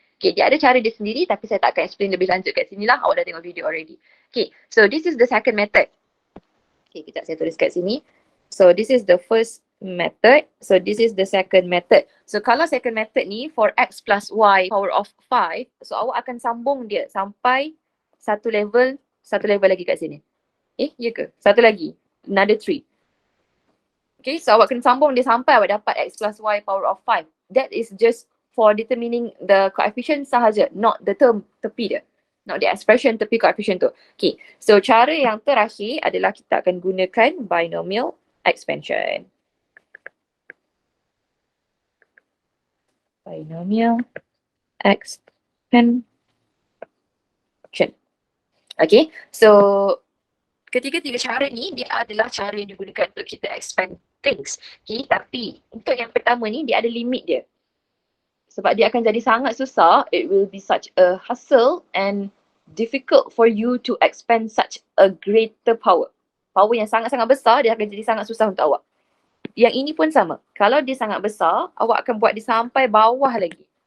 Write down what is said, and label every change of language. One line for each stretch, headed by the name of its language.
Malay: Okay, dia ada cara dia sendiri tapi saya tak akan explain lebih lanjut kat sini lah. Awak dah tengok video already.
English: Okay, so this is the second method. Okay,
Malay: kejap saya tulis kat sini.
English: So this is the first method. So this is the second method.
Malay: So kalau second method ni
English: for x plus y power of 5,
Malay: so awak akan sambung dia sampai satu level lagi kat sini. Ya ke? Satu lagi. Another 3. Okay, so awak kena sambung dia sampai awak dapat x plus y power of 5.
English: That is just for determining the coefficient sahaja, not the term tepi dia. Not the expression tepi coefficient tu.
Malay: Okay, so cara yang terakhir adalah kita akan gunakan binomial expansion.
English: Binomial expansion.
Malay: Okay, so ketiga-tiga cara ni dia adalah cara yang digunakan untuk kita
English: expand things.
Malay: Okay, tapi untuk yang pertama ni dia ada limit dia. Sebab dia akan jadi sangat susah,
English: it will be such a hassle and difficult for you to expand such a greater power.
Malay: Power yang sangat-sangat besar, dia akan jadi sangat susah untuk awak. Yang ini pun sama. Kalau dia sangat besar, awak akan buat dia sampai bawah lagi.